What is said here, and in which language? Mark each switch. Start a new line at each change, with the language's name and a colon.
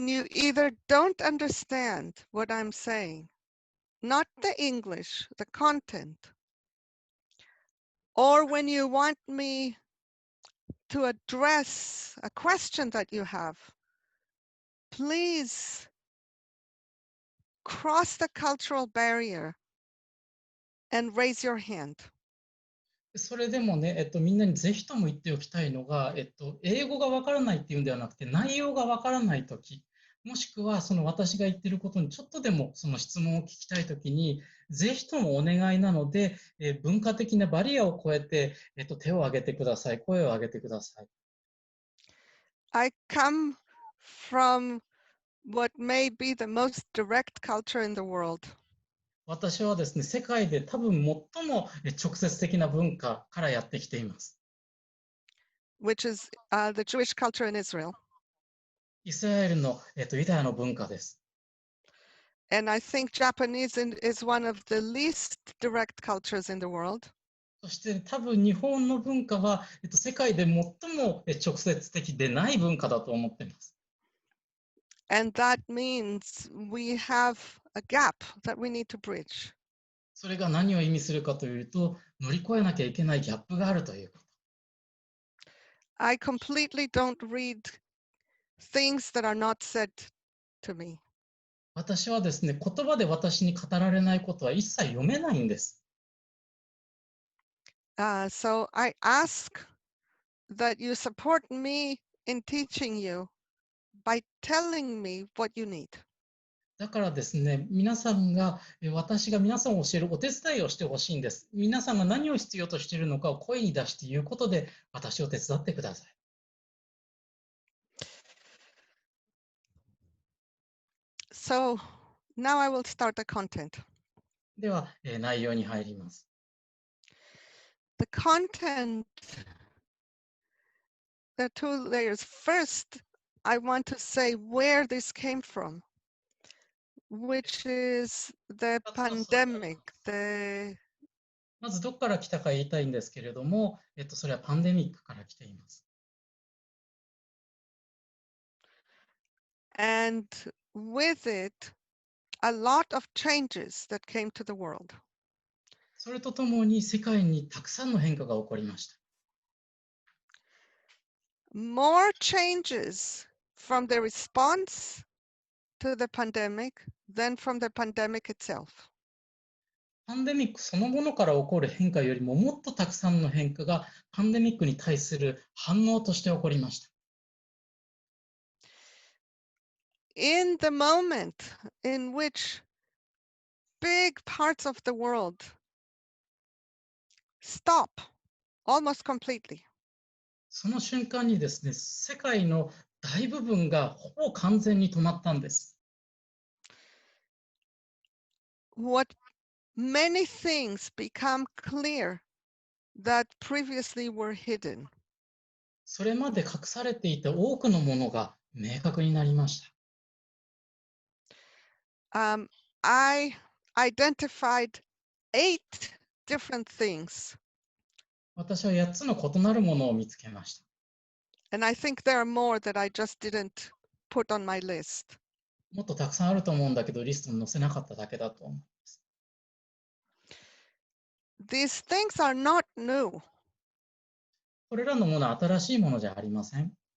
English: either don't understand what I'm saying, not the English, the content, or when you want me to address a question that you have, please cross the cultural barrier and raise your hand.
Japanese: それでもね、みんなにぜひとも言っておきたいのが、英語がわからないっていうんではなくて、内容がわからないとき、もしくはその私が言っていることにちょっとでもその質問を聞きたいときに、ぜひともお願いなので、文化的なバリアを超えて、手を挙げてください、声を上げてください。
English: I come from what may be the most direct culture in the world.
Japanese: 私はですね、世界で多分最も直接的な文化からやってきています。
English: Which is the Jewish culture in Israel.
Japanese: イスラエルの、ユダヤの文化です。
English: And I think Japanese is one of the least direct cultures in the world.
Japanese: そして多分日本の文化は、世界で最も直接的でない文化だと思っています。
English: And that means we have a gap that we need to bridge.
Japanese: それが何を意味するかというと、乗り越えなきゃいけないギャップがあるということ。
English: I completely don't read things that are not said to me.
Japanese: 私はですね、言葉で私に語られないことは一切読めないんです。
English: So I ask that you support me in teaching you by telling me what you need.
Japanese: だからですね、皆さんが、私が皆さんを教えるお手伝いをしてほしいんです。皆さんが何を必要としているのかを声に出して言うことで、私を手伝ってください。
English: So now I will start the content.
Japanese: では、内容に入ります。
English: The content, there are two layers. First, I want to say where this came from, which is the pandemic.
Japanese: まずどこから来たか言いたいんですけれども、それはパンデミックから来ています。
English: And with it, a lot of changes that came to the world.
Japanese: それとともに世界にたくさんの変化が起こりました。
English: More changes from the response to the pandemic than from the pandemic itself.
Japanese: パンデミックそのものから起こる変化よりももっとたくさんの変化がパンデミックに対する反応として起こりました。
English: In the moment in which big parts of the world stop almost completely.
Japanese: その瞬間にですね、世界の大部分がほぼ完全に止まったんです。
English: What many things become clear that previously were hidden.
Japanese: それまで隠されていた多くのものが明確になりました。
English: I identified 8 different things.
Japanese: 私は8つの異なるものを見つけました。
English: And I think there are more that I just didn't put on my list.
Japanese: もっとたくさんあると思うんだけど、リストに載せなかっただけだと思います。
English: These things are not new.
Japanese: これらのものは新しいものじゃありません。